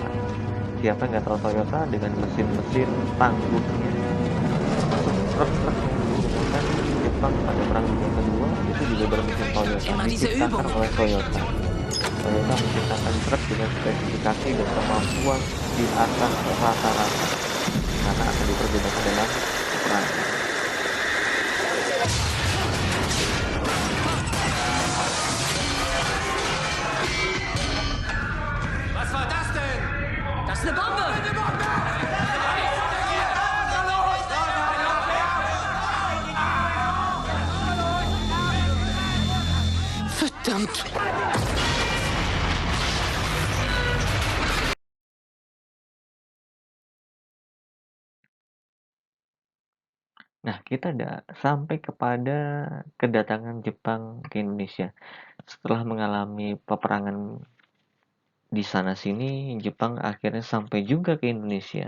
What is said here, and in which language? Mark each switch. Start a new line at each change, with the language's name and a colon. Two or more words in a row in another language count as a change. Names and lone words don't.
Indonesian: Siapa nggak tahu Toyota dengan mesin-mesin tangguhnya, termasuk truk-truk yang digunakan Jepang pada Perang Dunia Kedua itu juga bermesin Toyota, diciptakan oleh Toyota. Toyota menciptakan truk dengan spesifikasi dan kemampuan di atas rata-rata karena akan dipergunakan dalam peperangan.
German: Was war das denn? Das ist eine Bombe! Verdammt!
Indonesian: Nah, kita sampai kepada kedatangan Jepang ke Indonesia. Setelah mengalami peperangan di sana-sini, Jepang akhirnya sampai juga ke Indonesia.